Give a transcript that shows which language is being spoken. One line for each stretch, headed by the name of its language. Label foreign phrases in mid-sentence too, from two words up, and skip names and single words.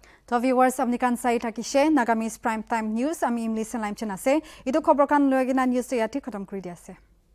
Naga Pidgin: To viewers apni kan sai thakise Nagamese Prime Time News ami imli salaim chen ase idu khobor kan loigina news to yati khatam kori di ase.